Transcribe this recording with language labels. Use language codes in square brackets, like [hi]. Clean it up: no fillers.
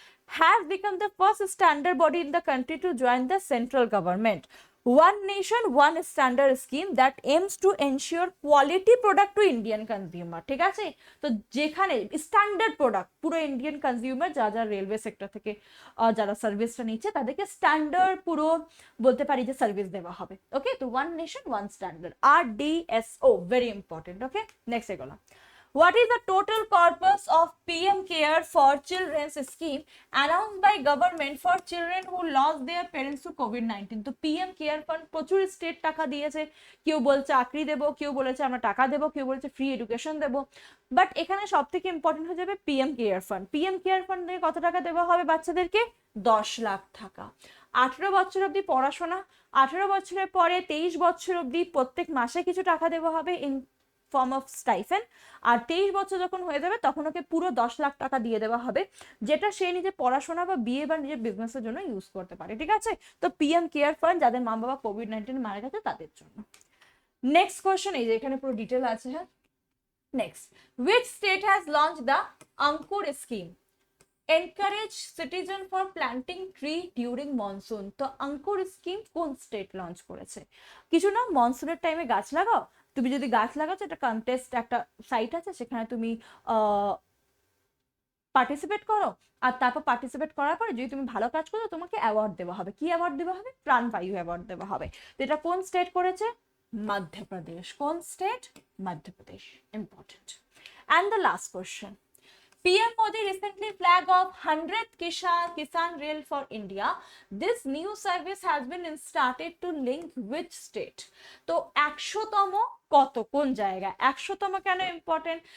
[en] have become the first standard body in the country to join the central government one nation one standard scheme that aims to ensure quality product to Indian consumer, [bn] ঠিক আছে। তো যেখানে standard product পুরো Indian consumer যা যা railway sector থেকে যারা সার্ভিসটা নিচ্ছে তাদেরকে স্ট্যান্ডার্ড পুরো বলতে পারি যে সার্ভিস দেওয়া হবে। ওকে, তো one nation one standard, আরডিএসও, very important. ওকে, নেক্সট এগুলো। [en] What is the total corpus of PM Care for Children's scheme announced by government for children who lost their parents to COVID-19? [bn] তো PM Care Fund প্রচুর state টাকা দিয়েছে, কেউ বলছে চাকরি দেবো, কেউ বলেছে আমরা টাকা দেবো, কেউ বলেছে ফ্রি এডুকেশন দেবো। বাট এখানে সব থেকে ইম্পর্টেন্ট হয়ে যাবে PM Care Fund। PM Care Fund থেকে কত টাকা দেওয়া হবে বাচ্চাদেরকে, 10 লাখ টাকা। 18 বছর অবধি পড়াশোনা, 18 বছরের পরে 23 বছর অবধি প্রত্যেক মাসে কিছু টাকা দেওয়া হবে [en] In form of stipend. [bn] আর 23 বছর যখন হয়ে যাবে তখন ওকে পুরো 10 লাখ টাকা দিয়ে দেওয়া হবে, যেটা সে নিজে পড়াশোনা বা বিয়ে বা নিজের বিজনেসের জন্য ইউজ করতে পারে, ঠিক আছে। তো পিএম কেয়ার ফান্ড যাদের মা বাবা কোভিড-19 মারা গেছে তাদের জন্য। নেক্সট কোয়েশ্চেন, এই যে এখানে পুরো ডিটেল আছে। [en] হ্যাঁ, next, which state has launched the Ankur scheme? Encourage citizen for planting tree during monsoon. [bn] তো অঙ্কুর স্কিম কোন স্টেট লঞ্চ করেছে, কিছু না, মনসুনের টাইমে গাছ লাগাও। তুমি যদি গাছ লাগাচ্ছ, একটা কন্টেস্ট একটা সাইট আছে, সেখানে তুমি পার্টিসিপেট করো, আর তারপর পার্টিসিপেট করার পরে যদি তুমি ভালো কাজ করো তোমাকে অ্যাওয়ার্ড দেওয়া হবে। কি অ্যাওয়ার্ড দেওয়া হবে, প্রাণবায়ু অ্যাওয়ার্ড দেওয়া হবে। তো এটা কোন স্টেট করেছে, মধ্যপ্রদেশ। কোন state, Madhya Pradesh, important. [en] And the last question, PM Modi recently flag of 100th Kisan Rail for India. This new service has been started to link which state? [bn] তো 100তম কত কোন জায়গা, 100তম কেন ইম্পর্টেন্ট?